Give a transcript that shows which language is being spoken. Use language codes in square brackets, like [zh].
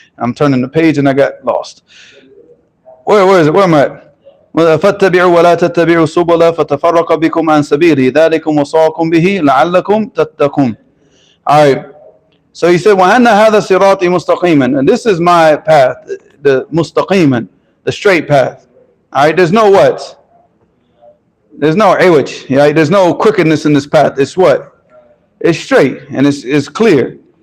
[en] I'm turning the page and I got lost. Where is it? Where am I at? [ar] فاتبعوا ولا تتبعوا السبل فتفرق بكم عن سبيله ذلكم وصاكم به لعلكم تتقون. [en] Alright. So he said, [ar] وَأَنَّ هَذَا صِرَاطِي مُسْتَقِيمًا, [en] and this is my path, the mustaqiman, the straight path. Alright, there's no what? There's no iwaj, right? There's no crookedness in this path. It's what? It's straight and it's clear.